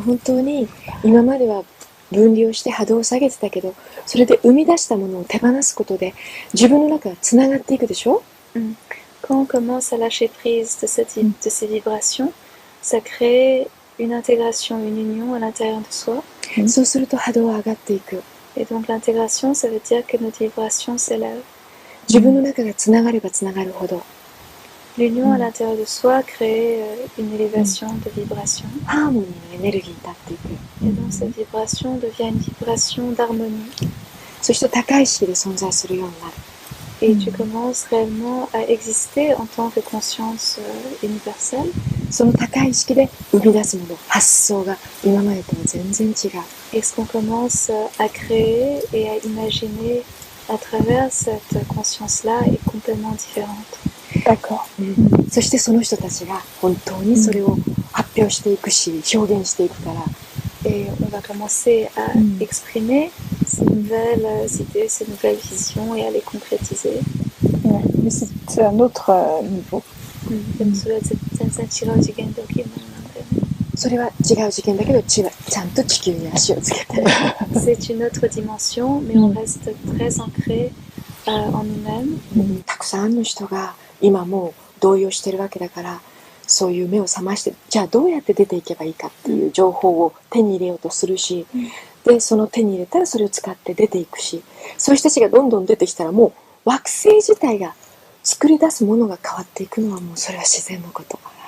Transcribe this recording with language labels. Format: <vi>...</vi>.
<ja>本当に今までは分離をして波動を下げてたけど、それで生み出したものを手放すことで自分の中がつながっていくでしょ？</ja> <fr>Quand on commence à lâcher prise de ces vibrations, ça crée une intégration, une union à l'intérieur de soi.</fr> <ja>そうすると波動は上がっていく。</ja> <fr>Et donc l'intégration, ça veut dire que notre vibration s'élève.</fr> <ja>自分の中がつながればつながるほど。</ja> <fr>L'union à l'intérieur de soi crée une élévation de vibration.</fr> <ja>ハーモニーのエネルギーになっていく。</ja> <fr>Et donc cette vibration devient une vibration d'harmonie.</fr> <ja>そして高い意識で存在するようになる。</ja> <fr>Et tu commences réellement à exister en tant que conscience universelle.</fr> <ja>その高い意識で生み出すもの、発想が今までとは全然違う。</ja> <fr>Et ce qu'on commence à créer et à imaginer à travers cette conscience-là est complètement différente. D'accord.</fr> <ja>そしてその人たちが本当にそれを発表していくし、表現していくから。</ja> <fr>Et on va commencer à exprimer ces nouvelles idées, ces nouvelles visions et à les concrétiser. Mais c'est un autre niveau.</fr> <ja>でもそれは全然違う次元で起きるものなんだよね。それは違う次元だけどちゃんと地球に足をつけて。</ja> <fr>C'est une autre dimension, mais on reste très ancré en nous-mêmes.</fr> <ja>たくさんの人が今もう動揺してるわけだから、そういう目を覚まして、じゃあどうやって出ていけばいいかっていう情報を手に入れようとするし、でその手に入れたらそれを使って出ていくし、そういう人たちがどんどん出てきたらもう惑星自体が作り出すものが変わっていくのはもうそれは自然のこと。</ja>